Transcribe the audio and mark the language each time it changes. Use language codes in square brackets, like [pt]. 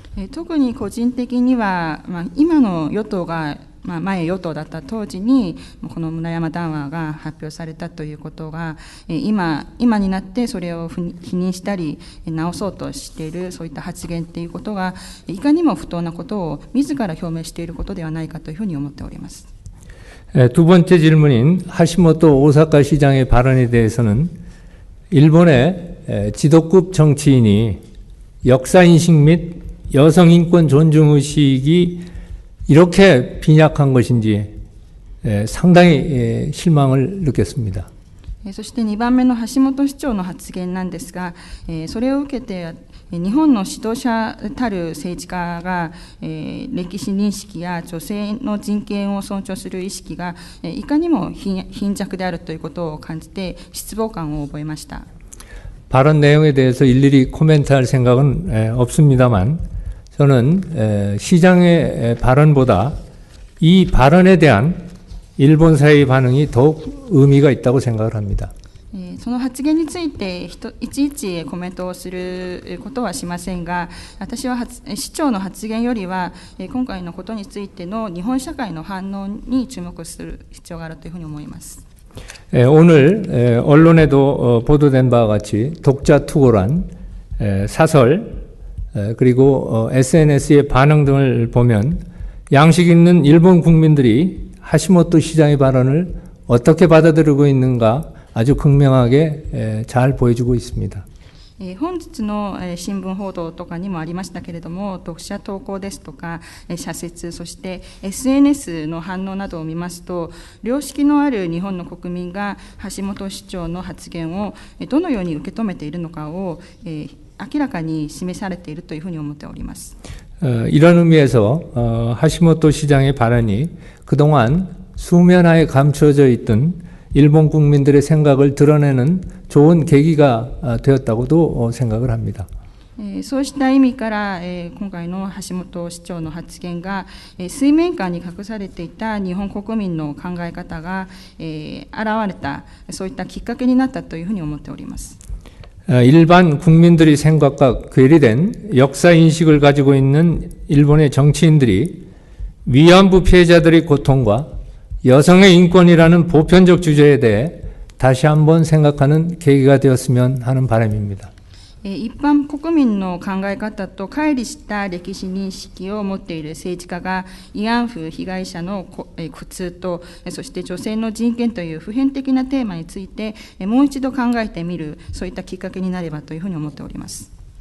[ja] 特に個人的には、今の与党が前与党だった当時にこの村山談話が発表されたということが今になってそれを否認したり直そうとしているそういった発言ということがいかにも不当なことを自ら表明していることではないかというふうに思っております。 [ko] 두 번째 질문인 하시모토 오사카 시장의 발언에 대해서는 일본의 지도급 정치인이 역사인식 및 여성인권 존중의식이 이렇게 빈약한 것인지 상당히 실망을 느꼈습니다. [ja] そして2番目の橋本市長の発言なんですが、それを受けて日本の指導者たる政治家が、歴史認識や女性の人権を尊重する意識がいかにも貧弱であるということを感じて失望感を覚えました。 [ko] 발언 내용에 대해서 일일이 코멘트할 생각은 없습니다만 저는 시장의 발언보다 이 발언에 대한 일본 사회의 반응이 더욱 의미가 있다고 생각을 합니다. [ja] その発言についていちいちコメントをすることはしませんが、私は市長の発言よりは今回のことについての日本社会の反応に注目する必要があるというふうに思います。 [ko] 오늘 언론에도 보도된 바와 같이 독자 투고란 사설 그리고 SNS의 반응 등을 보면 양식 있는 일본 국민들이 하시모토 시장의 발언을 어떻게 받아들이고 있는가 아주 극명하게 잘 보여주고 있습니다. [ja] 本日の新聞報道とかにもありましたけれども、読者投稿ですとか社説、そして SNS の反応などを見ますと、良識のある日本の国民が橋本市長の発言をどのように受け止めているのかを明らかに示されているというふうに思っております。 [ko] 이런 의미에서 하시모토 시장의 발언이 그동안 수면하에 감추어져 있던 일본 국민들의 생각을 드러내는 좋은 계기가 되었다고도 생각을 합니다. [ja] そうした意味から、今回の橋本市長の発言が、水面下に隠されていた日本国民の考え方が、現れた、そういったきっかけになったというふうに思っております。 [ko] 일반 국민들의 생각과 괴리된 역사 인식을 가지고 있는 일본의 정치인들이 위안부 피해자들의 고통과 여성의 인권이라는 보편적 주제에 대해 다시 한번 생각하는 계기가 되었으면 하는 바람입니다. [ja] 一般国民の考え方と乖離した歴史認識を持っている政治家が慰安婦被害者の苦痛と、そして女性の人権という普遍的なテーマについてもう一度考えてみる、そういったきっかけになればというふうに思っております。